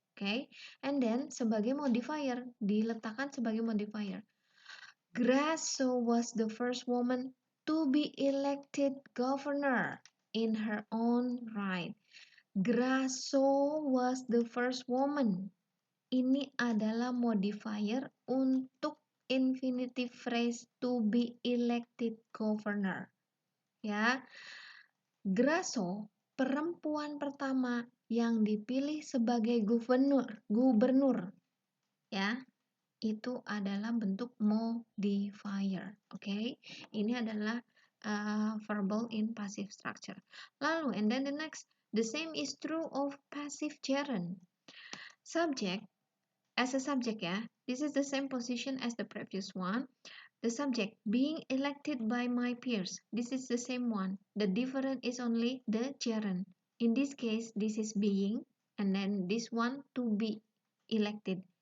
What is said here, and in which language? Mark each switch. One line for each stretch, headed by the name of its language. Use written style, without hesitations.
English: Okay, and then
Indonesian: sebagai modifier diletakkan sebagai modifier.
English: Grasso was the first woman to be elected governor in her own right. Grasso was the first woman.
Indonesian: Ini adalah modifier untuk
English: infinitive phrase to be elected governor.
Indonesian: Ya. Grasso, perempuan pertama yang dipilih sebagai gubernur. Ya, itu adalah bentuk modifier. Oke, ini adalah
English: verbal in passive structure.
Indonesian: Lalu,
English: and then the next, the same is true of passive gerund. Subject, as a subject, ya, this is the same position as the previous one. The subject being elected by my peers. This is the same one. The difference is only the gerund. In this case, this is being, and then this one to be elected.